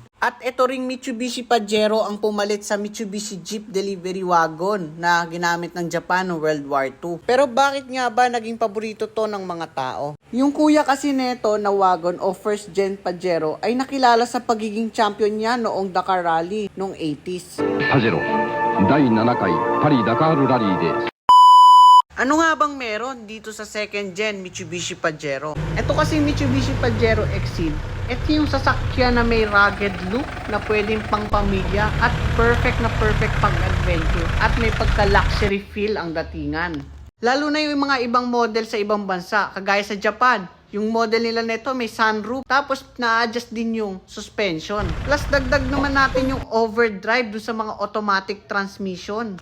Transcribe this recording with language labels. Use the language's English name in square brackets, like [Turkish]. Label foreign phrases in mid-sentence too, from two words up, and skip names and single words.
[Filipino] At ito ring Mitsubishi Pajero ang pumalit sa Mitsubishi Jeep Delivery Wagon na ginamit ng Japan noong [English] World War II. [Filipino] Pero bakit nga ba naging paborito to ng mga tao? Yung kuya kasi neto na wagon o [English] first gen [Filipino] Pajero ay nakilala sa pagiging champion niya noong Dakar Rally noong 80s. Pajero, [Japanese] 第7回パリダカールラリーです。 [Filipino] Ano nga bang meron dito sa [English] second gen [Filipino] Mitsubishi Pajero? Ito kasi Mitsubishi Pajero Exceed. Ito yung sasakyan na may [English] rugged look [Filipino] na pwedeng pang pamilya at perfect pang-adventure at may pagka- [English] luxury feel [Filipino] ang datingan. Lalo na yung mga ibang model sa ibang bansa, kagaya sa Japan. Yung model nila nito may sunroof, tapos na-adjust din yung suspension. Plus dagdag naman natin yung overdrive do sa mga [English] automatic transmission.